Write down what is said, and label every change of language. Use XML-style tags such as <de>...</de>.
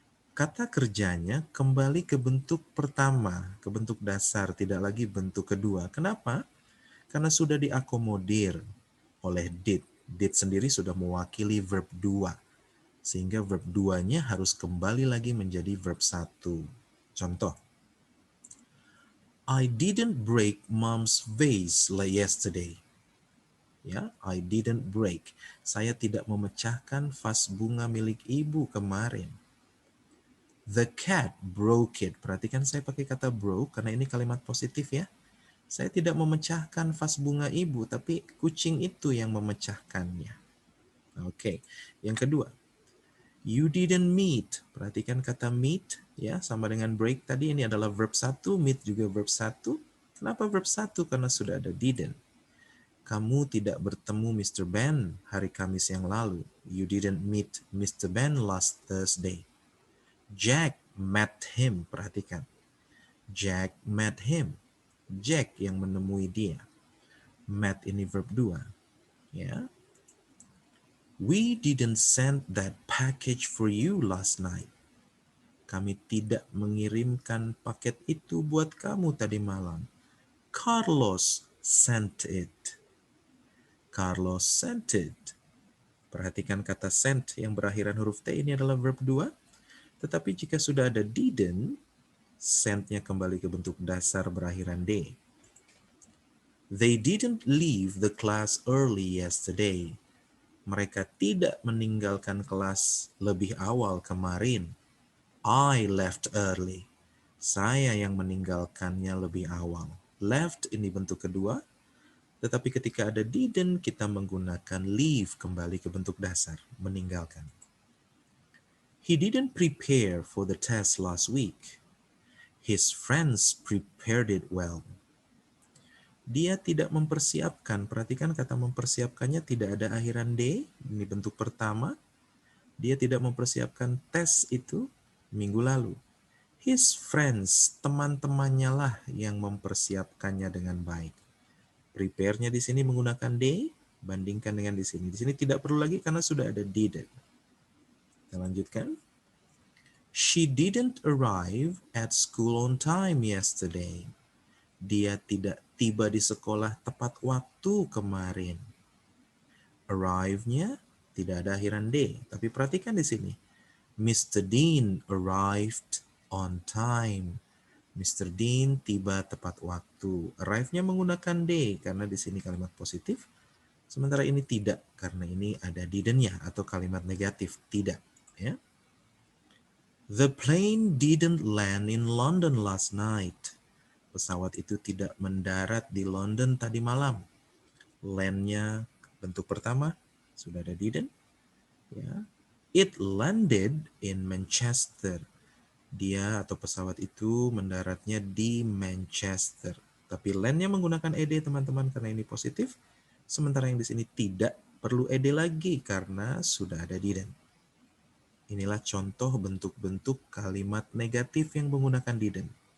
<id>Kata kerjanya kembali ke bentuk pertama, ke bentuk dasar, tidak lagi bentuk kedua. Kenapa? Karena sudah diakomodir oleh did. Did sendiri sudah mewakili verb 2. Sehingga verb 2-nya harus kembali lagi menjadi verb 1. Contoh.</id> <en>I didn't break mom's vase yesterday.</en> <id>Ya,</id> <en>I didn't break.</en> <id>Saya tidak memecahkan vas bunga milik ibu kemarin.</id> <en>The cat broke it.</en> <id>Perhatikan saya pakai kata broke karena ini kalimat positif ya. Saya tidak memecahkan vas bunga ibu, tapi kucing itu yang memecahkannya. Oke, yang kedua.</id> <en>You didn't meet.</en> <id>Perhatikan kata meet ya, sama dengan break tadi, ini adalah verb 1, meet juga verb 1. Kenapa verb 1? Karena sudah ada didn't. Kamu tidak bertemu Mr. Ben hari Kamis yang lalu.</id> <en>You didn't meet Mr. Ben last Thursday. Jack met him.</en> <id>Perhatikan.</id> <en>Jack met him.</en> <id>Jack yang menemui dia. Met ini verb 2. Ya.</id> <en>We didn't send that package for you last night.</en> <id>Kami tidak mengirimkan paket itu buat kamu tadi malam.</id> <en>Carlos sent it. Carlos sent it.</en> <id>Perhatikan kata sent yang berakhiran huruf T ini adalah verb 2. Tetapi jika sudah ada didn't, sent-nya kembali ke bentuk dasar berakhiran D.</id> <en>They didn't leave the class early yesterday.</en> <id>Mereka tidak meninggalkan kelas lebih awal kemarin.</id> <en>I left early.</en> <id>Saya yang meninggalkannya lebih awal. Left ini bentuk kedua. Tetapi ketika ada didn't, kita menggunakan leave kembali ke bentuk dasar, meninggalkan.</id> <en>He didn't prepare for the test last week. His friends prepared it well.</en> <id>Dia tidak mempersiapkan, perhatikan kata mempersiapkannya tidak ada akhiran D, ini bentuk pertama. Dia tidak mempersiapkan tes itu minggu lalu.</id> <en>His friends,</en> <id>teman-temannya lah yang mempersiapkannya dengan baik. Prepare-nya di sini menggunakan they, bandingkan dengan di sini. Di sini tidak perlu lagi karena sudah ada did. Kita lanjutkan.</id> <en>She didn't arrive at school on time yesterday.</en> <id>Dia tidak tiba di sekolah tepat waktu kemarin. Arrive-nya tidak ada akhiran D, tapi perhatikan di sini. Mr.</id> <en>Dean arrived on time. Mr.</en> <id>Dean tiba tepat waktu. Arrive-nya menggunakan D karena di sini kalimat positif. Sementara ini tidak karena ini ada didn't-nya atau kalimat negatif tidak. Ya.</id> <en>The plane didn't land in London last night.</en> <id>Pesawat itu tidak mendarat di London tadi malam. Land-nya bentuk pertama sudah ada didn't. Ya.</id> <en>It landed in Manchester.</en> <id>Dia atau pesawat itu mendaratnya di Manchester. Tapi land-nya menggunakan ed teman-teman karena ini positif. Sementara yang di sini tidak perlu ed lagi karena sudah ada didn't. Inilah contoh bentuk-bentuk kalimat negatif yang menggunakan didn't.</id>